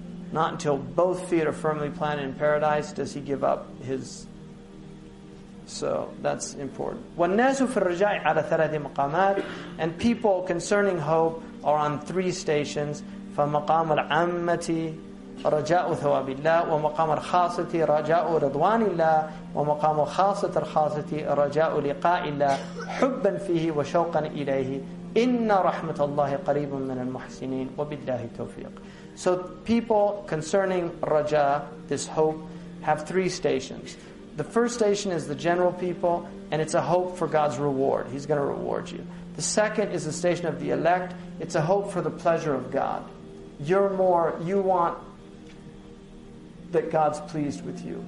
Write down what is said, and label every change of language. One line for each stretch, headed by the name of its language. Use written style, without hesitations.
English: Not until both feet are firmly planted in paradise does he give up his... So that's important.
Arabic: وَالنَّاسُ فِي الرَّجَاءِ عَلَى ثَلَاثِ مَقَامَاتٍ.
English: And people concerning hope are on 3 stations.
Arabic: فَمَقَامُ الْعَامَّةِ رجاء ثواب الله ومقام الخاصة رجاء رضوان الله ومقام خاصة الخاصة رجاء لقاء الله حبا فيه وشوقا إليه إن رحمة الله قريب من المحسنين وبالله التوفيق.
English: So people concerning raja, this hope, have three stations. The first station is the general people, and it's a hope for God's reward. He's going to reward you. The second is the station of the elect. It's a hope for the pleasure of God. You want that God's pleased with you.